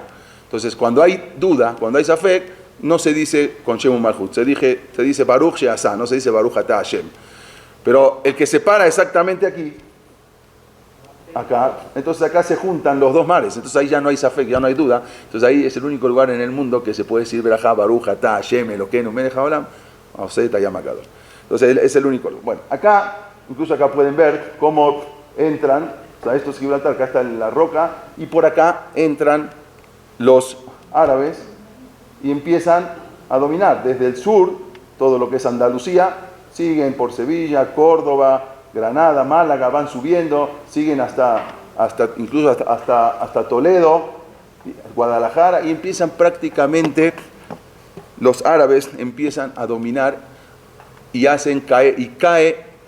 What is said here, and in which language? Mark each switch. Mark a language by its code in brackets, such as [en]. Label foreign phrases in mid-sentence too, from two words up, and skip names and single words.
[es] Entonces, cuando hay duda, cuando hay safek, no se dice con [he] שם מלכות, [es] se dice [he] ברוך שעשה, [es] no se dice [he] ברוך אתה השם. [es] Pero el que se para exactamente aquí, acá, entonces acá se juntan los dos mares, entonces ahí ya no hay safek, ya no hay duda, entonces ahí es el único lugar en el mundo que se puede decir Berajá, [he] ברוך אתה השם אלוקינו מלך העולם עושה הים הגדול. [es] Entonces es el único lugar. Bueno, acá, incluso acá pueden ver cómo entran, o sea, esto es Gibraltar, acá está la roca, y por acá entran los árabes y empiezan a dominar desde el sur, todo lo que es Andalucía, siguen por Sevilla, Córdoba, Granada, Málaga, van subiendo, siguen incluso hasta Toledo, Guadalajara, y empiezan prácticamente, los árabes empiezan a dominar y cae